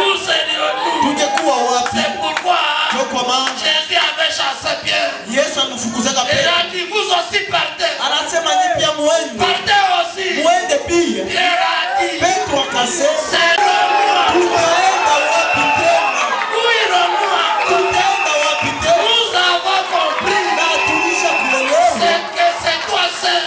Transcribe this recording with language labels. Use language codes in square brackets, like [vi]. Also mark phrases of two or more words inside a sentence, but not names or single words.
[fr] serions-nous? [sw] tungekuwa wapi? [fr] C'est pourquoi [sw] Ndio kwa maana [fr] Jésus avait chassé Pierre. [sw] Yesu amfukuzaka [fr] Il [sw] Petro. [fr] a dit, vous aussi partez. [sw] Anasema nyi pia muende. [fr] Partez aussi. [sw] Muende pia. [fr] Pierre a dit, [sw] Petro akasema [fr] serons-nous? [sw] tutaenda wapi tena? [fr] Où irons-nous encore? [sw] Tutaenda wapi tena? [fr] Nous avons compris [sw] Na tulisha kuelewa [fr] que c'est toi seul